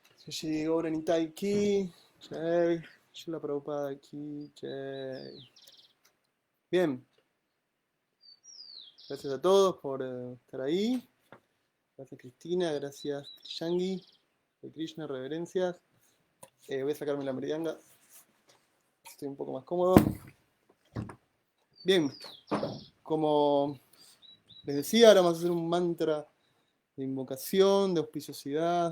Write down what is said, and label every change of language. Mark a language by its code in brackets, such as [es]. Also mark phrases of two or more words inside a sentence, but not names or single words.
[hi] जय गौर निताई की, जय शील प्रभुपाद की, जय. [es] Bien, gracias a todos por estar ahí. Gracias Cristina, gracias Krishangi, de Krishna, reverencias. Voy a sacarme la meridianga, estoy un poco más cómodo. Bien, como les decía, ahora vamos a hacer un mantra de invocación, de auspiciosidad.